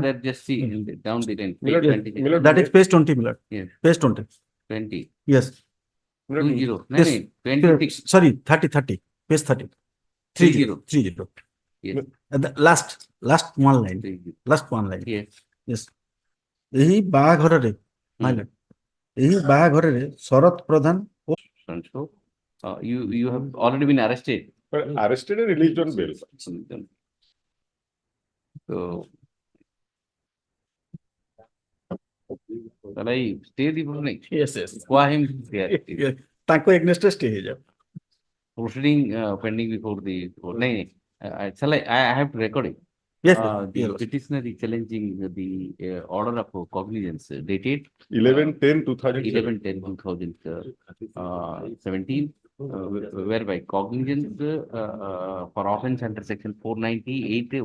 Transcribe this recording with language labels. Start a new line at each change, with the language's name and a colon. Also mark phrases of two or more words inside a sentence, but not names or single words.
English: there, just see in the, down the line. Milord, Page 20. Milord, That is page 20, Milord. Yes. Page 20. 20. Yes. 20. No, Yes. 26. Sorry, 30. Page 30. 30. Yes. The last one line. 30. Last one line. Yes. Yes.
Odia: ଏହି ବାହାଘରରେ ମାଇଲଟ ଏହି ବାହାଘରରେ ଶରତ ପ୍ରଧାନ ଓ
English: So, you have already been arrested. But arrested and released on bail. So, shall I stay the proceeding? yes. Why him here?
Odia: ତାଙ୍କ
English: against stay
Odia: ହେଇଯାଉ
English: Proceeding pending before the court. I have to record it. Yes, The petitioner is challenging the order of cognizance dated 11/10/2017. Whereby cognizance for offense under section 498.